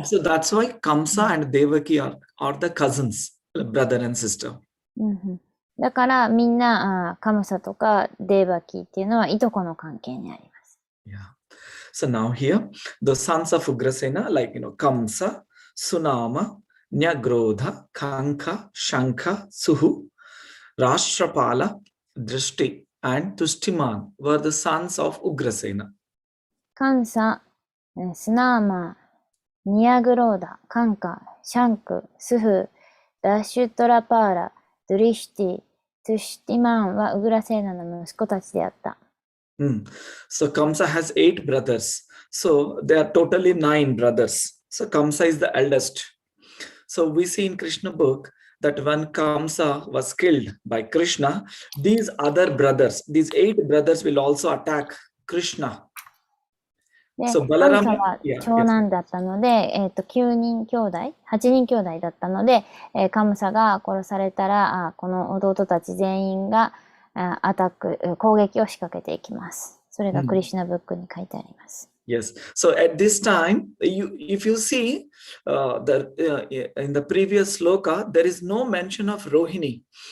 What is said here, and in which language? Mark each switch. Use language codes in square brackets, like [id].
[en] So that's why Kamsa and Devaki are the cousins, brother and sister. [ja] だからみんなカムサとかデーバキっていうのはいとこの関係にあります。 Yeah. [en] So now here, the sons of Ugrasena, like, Kamsa, Sunama, Nyagrodha, Kanka, Shankha, Suhu, Rashtrapala, Drishti, and Tustiman were the sons of Ugrasena. [ja] カンサ、スナーマ、ニアグローダ、カンカ、シャンク、スフ、ダシュトラパーラ、ドリシティ、トゥシティマンはウグラセーナの息子たちであった。 [en] So Kamsa has 8 brothers. So there are totally 9 brothers. So Kamsa is the eldest. So we see in Krishna book that when Kamsa was killed by Krishna, these other brothers, these 8 brothers will also attack Krishna. [ja] で、カムサは長男だったので、9人兄弟、8人兄弟だったので、カムサが殺されたら、この弟たち全員が攻撃を仕掛けていきます。それがクリシュナブックに書いてあります。 [en] Yes. So at this time, if you see in the previous sloka, there is no mention of Rohini.